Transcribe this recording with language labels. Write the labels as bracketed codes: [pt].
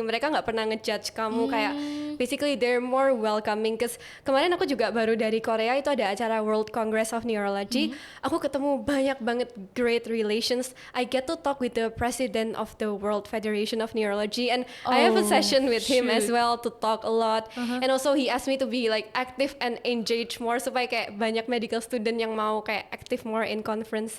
[id] Mereka nggak pernah ngejudge kamu, kayak [en] basically they're more welcoming. [id] Cause kemarin aku juga baru dari Korea, itu ada acara World Congress of Neurology. Aku ketemu banyak banget great relations. [en] I get to talk with the president of the World Federation of Neurology, and I have a session with him as well to talk a lot. And also he asked me to be like active and engage more, [id] supaya kayak banyak medical student yang mau kayak [en] active more in conference.